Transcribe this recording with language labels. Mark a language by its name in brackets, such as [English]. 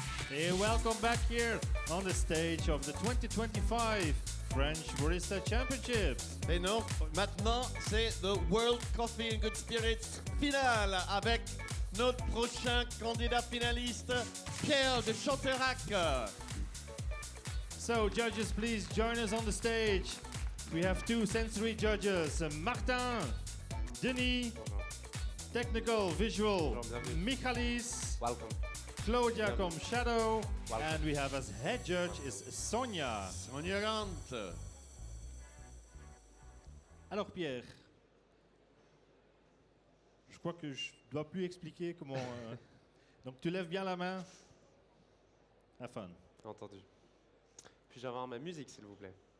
[English] Hey, welcome back here on the stage of the 2025 French Barista Championships. [French] Et non, maintenant c'est The World Coffee and Good Spirits finale avec notre prochain candidat finaliste, Pierre de Chanterac. [English] So, judges, please join us on the stage. We have two sensory judges, Martin, Denis, technical, visual, Michalis, Welcome. Claudia comme Shadow, and we have as head judge is Sonia. Sonia Gant. [French] Alors Pierre, je crois que je dois plus expliquer comment... Donc tu lèves bien la main. [English] Have fun. [French] Entendu. Puis-je avoir ma musique, s'il vous plaît?